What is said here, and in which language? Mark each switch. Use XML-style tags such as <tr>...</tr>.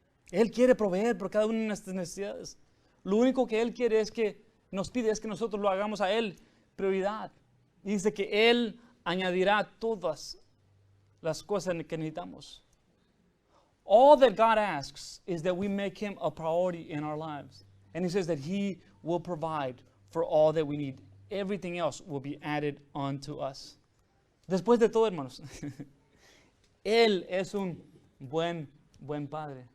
<es>Él quiere proveer por cada una de nuestras necesidades. Lo único que Él quiere es que nos pide es que nosotros lo hagamos a Él prioridad. Y dice que Él añadirá todas las cosas que necesitamos.</es> <en>All that God asks is that we make Him a priority in our lives. And He says that He will provide for all that we need. Everything else will be added onto us.</en> <es>Después de todo, hermanos, Él es un buen Padre.</es>